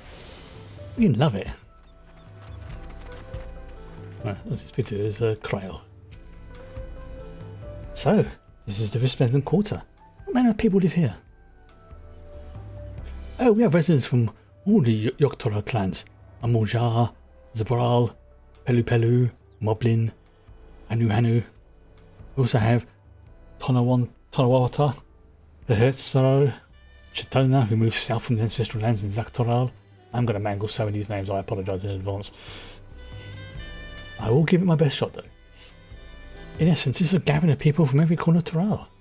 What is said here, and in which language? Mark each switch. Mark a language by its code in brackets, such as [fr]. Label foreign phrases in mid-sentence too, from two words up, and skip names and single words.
[en] You love it. Right, let's speak to is Cryo. So, this is the resplendent quarter. What manner of people live here? Oh, we have residents from all the Tural clans. Amuljar, Zabral, Pelu Pelu, Moblin, Hanu Hanu. We also have Tonawata, the Herzaro, Chitona, who moved south from the ancestral lands in Zaktoral. I'm going to mangle so many of these names, I apologise in advance. I will give it my best shot though. In essence, this is a gathering of people from every corner of Tural.